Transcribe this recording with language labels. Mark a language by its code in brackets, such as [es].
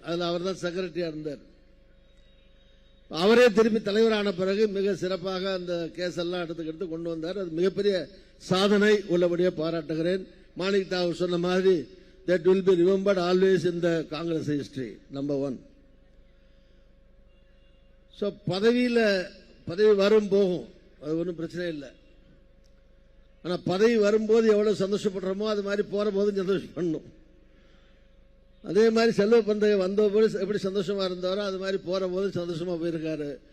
[ta] அதில் அவர் தான் செக்ரட்டரியா இருந்தார். அவரே திருப்பி தலைவரான பிறகு மிக சிறப்பாக அந்த கேஸ் எல்லாம் எடுத்து கொண்டு வந்தார். அது மிகப்பெரிய சாதனை, உள்ளபடியே பாராட்டுகிறேன். மாணிக் தாக்கூர் சொன்ன மாதிரி [en] that will be remembered always in the Congress history, number 1. [ta] So பதவி வரும் போகும், அது ஒன்றும் பிரச்சனை இல்லை. ஆனா பதவி வரும்போது எவ்வளவு சந்தோஷப்படுறோமோ அது மாதிரி போற போதும் சந்தோஷப்படணும். அதே மாதிரி செல்வ பந்தைய வந்த போது எப்படி சந்தோஷமா இருந்தாரோ அது மாதிரி போற போது சந்தோஷமா போயிருக்காரு.